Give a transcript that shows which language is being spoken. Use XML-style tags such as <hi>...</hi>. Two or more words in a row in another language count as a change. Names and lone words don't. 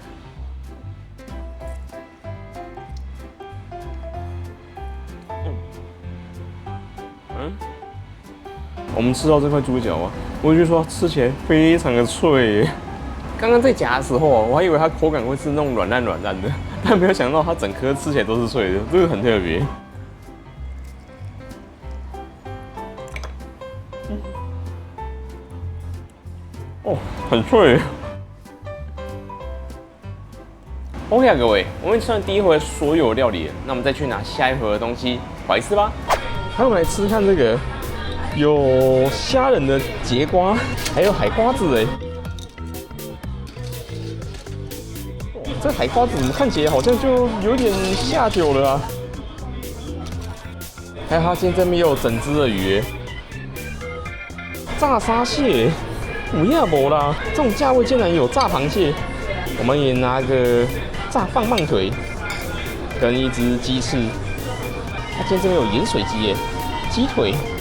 <zh>我們吃到這塊豬腳啊，我就說吃起來非常的脆耶。剛剛在夾的時候啊，我還以為它口感會是那種軟爛的，但沒有想到它整顆吃起來都是脆的，這個很特別。哦，很脆。OK 啊，各位，我們吃完第一回所有料理，那我們再去拿下一回的東西，不好意思吧。那我們來吃看這個有蝦仁的節瓜，還有海瓜子哎。這海瓜子怎麼看起來好像就有點下酒了啊？還有它今天這邊也有整隻的魚哎，炸沙蟹，不要沒啦！這種價位竟然有炸螃蟹。我們也拿個炸棒棒腿，跟一隻雞翅。它今天這邊有鹽水雞耶，雞腿。</zh>